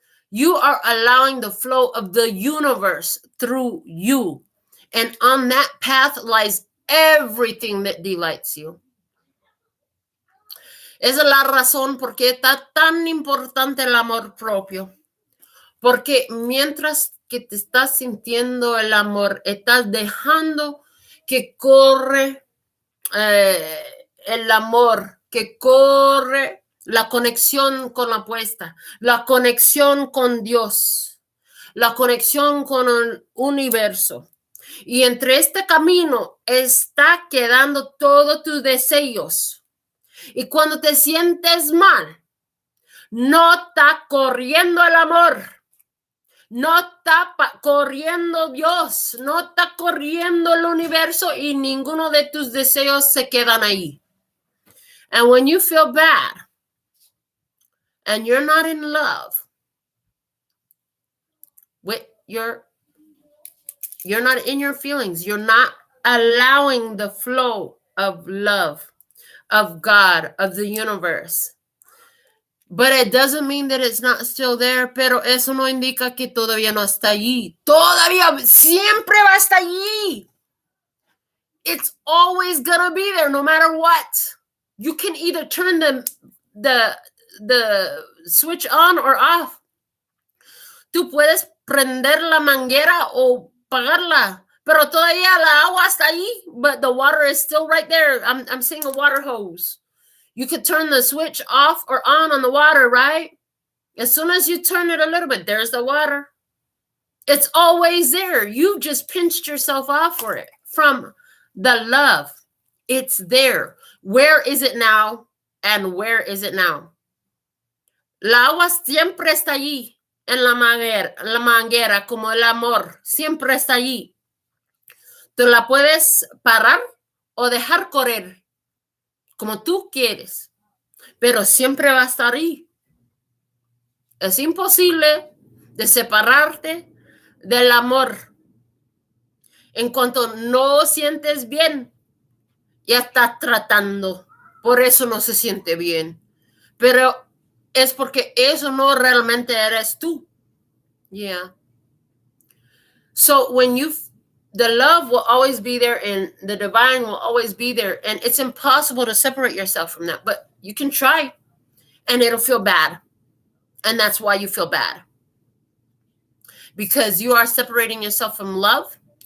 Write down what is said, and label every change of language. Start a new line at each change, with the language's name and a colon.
English: You are allowing the flow of the universe through you. And on that path lies everything that delights you.
Spanish: Esa es la razón por qué está tan importante el amor propio. Porque mientras que te estás sintiendo el amor, estás dejando que corre el amor, que corre la conexión con la puesta, la conexión con Dios, la conexión con el universo. Y entre este camino está quedando todos tus deseos. Y cuando te sientes mal, no está corriendo el amor, no está corriendo Dios, no está corriendo el universo, y ninguno de tus deseos se quedan ahí.
English: And when you feel bad and you're not in love with you're not in your feelings, you're not allowing the flow of love, of God, of the universe. But it doesn't mean that it's not still there,
Spanish: pero eso no indica que todavía no está allí. Todavía siempre va a estar allí.
English: It's always gonna be there no matter what. You can either turn the switch on or off.
Spanish: Tú puedes prender la manguera o pagarla, pero todavía la agua está ahí,
English: but the water is still right there. I'm seeing a water hose. You could turn the switch off or on the water, right? As soon as you turn it a little bit, there's the water. It's always there. You just pinched yourself off for it from the love. It's there. Where is it now? And where is it now?
Spanish: La agua siempre está allí en la manguera, como el amor. Siempre está allí. Tú la puedes parar o dejar correr como tú quieres, pero siempre va a estar ahí. Es imposible de separarte del amor. En cuanto no sientes bien, ya estás tratando. Por eso no se siente bien. Pero es porque eso no realmente eres tú.
English: Yeah. So when the love will always be there and the divine will always be there. And it's impossible to separate yourself from that. But you can try and it'll feel bad. And that's why you feel bad. Because you are separating yourself from love.